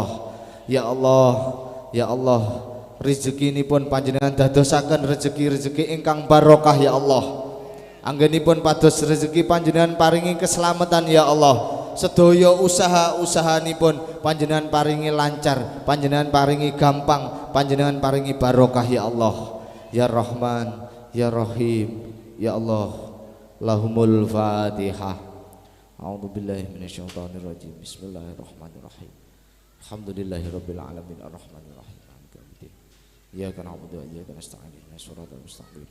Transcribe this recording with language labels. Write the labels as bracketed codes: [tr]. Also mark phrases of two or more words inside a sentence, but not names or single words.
[jv] Ya Allah, ya Allah, rezekinipun panjenengan dadosaken rezeki-rezeki ingkang barokah ya Allah. Anggenipun pados rezeki panjenengan paringi keselamatan ya Allah. Sedaya usaha-usahanipun panjenengan paringi lancar, panjenengan paringi gampang, panjenengan paringi barokah ya Allah. [ar] يا رحمن يا رحيم يا الله. لهم الفاتحة. أعوذ بالله من الشيطان الرجيم. بسم الله الرحمن الرحيم. الحمد لله رب العالمين الرحمن الرحيم مالك يوم الدين. إياك نعبد وإياك نستعين اهدنا الصراط المستقيم.